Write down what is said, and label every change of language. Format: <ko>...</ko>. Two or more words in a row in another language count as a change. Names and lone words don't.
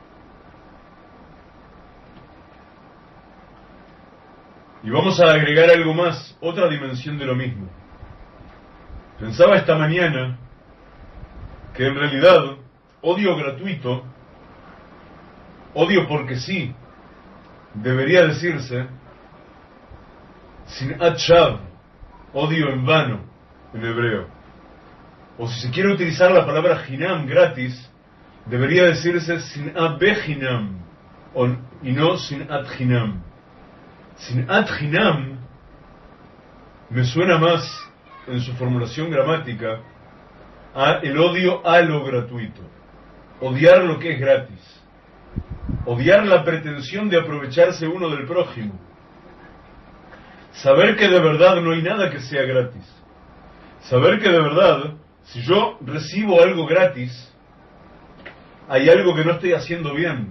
<es>Y vamos a agregar algo más, otra dimensión de lo mismo. Pensaba esta mañana que en realidad odio gratuito, odio porque sí, debería decirse</es> <he>שנאת שוא,</he> <es>odio en vano en hebreo. O si se quiere utilizar la palabra hinam, gratis, debería decirse</es> <he>שנאת בחינם</he> <es>y no</es> <he>שנאת חינם. שנאת חינם</he> <es>me suena más en su formulación gramática a el odio a lo gratuito, odiar lo que es gratis, odiar la pretensión de aprovecharse uno del prójimo, saber que de verdad no hay nada que sea gratis, saber que de verdad si yo recibo algo gratis hay algo que no estoy haciendo bien.</es>